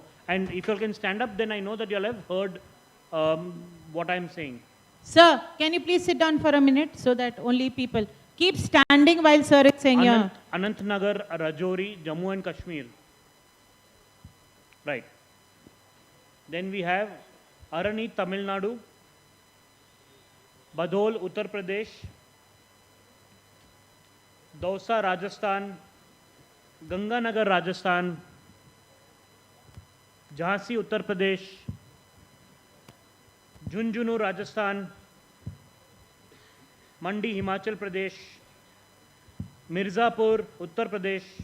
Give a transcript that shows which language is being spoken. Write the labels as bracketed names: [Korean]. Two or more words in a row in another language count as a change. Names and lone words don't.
[English] And if you all can stand up, then I know that you all have heard what I'm saying. Sir, can you please sit down for a minute so that only people keep standing while sir is saying your... Anantnagar, Rajouri, Jammu and Kashmir. Right. Then we have Arani, Tamil Nadu, Badol, Uttar Pradesh, Dausa, Rajasthan, Ganganagar, Rajasthan, Jhansi, Uttar Pradesh, Junjunu, Rajasthan, Mandi, Himachal Pradesh, Mirzapur, Uttar Pradesh,